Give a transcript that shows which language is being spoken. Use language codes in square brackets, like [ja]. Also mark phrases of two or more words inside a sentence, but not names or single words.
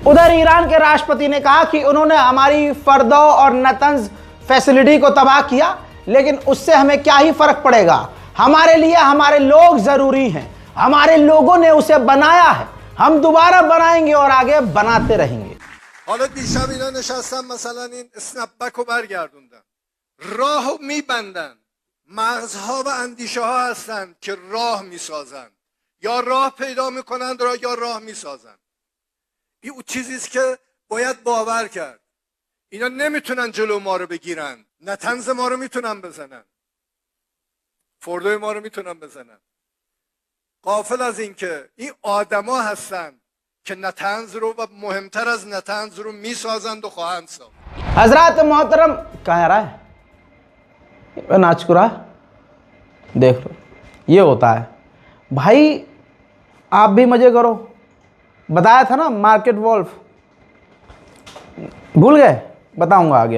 [hi] उधर ईरान के राष्ट्रपति ने कहा कि उन्होंने हमारी फर्दो और नतंज फैसिलिटी को तबाह किया, लेकिन उससे हमें क्या ही फर्क पड़ेगा, हमारे लिए हमारे लोग जरूरी हैं, हमारे लोगों ने उसे बनाया है, हम दोबारा बनाएंगे और आगे बनाते रहेंगे। [fa] حالا دیشب اینا نشستن مثلا این اسنپبک رو برگردوندن، راهو میبندن، مغزها و اندیشه ها هستن که راه میسازن، یا راه پیدا میکنند یا راه میسازن. این چیزیست که باید باور کرد. اینا نمیتونن جلو ما رو بگیرن، نه طنز ما رو میتونن بزنن، فردوی ما رو میتونن بزنن. غافل از این که این آدما هستن که نطنز رو و مهمتر از نطنز رو میسازند و خواهند ساخت. [hi] हजरात मोहतरम कहाँ रहा है नाचकुरा, देख लो ये होता है भाई। आप भी मजे करो, बताया था ना मार्केट वॉल्फ, भूल गए, बताऊंगा आगे।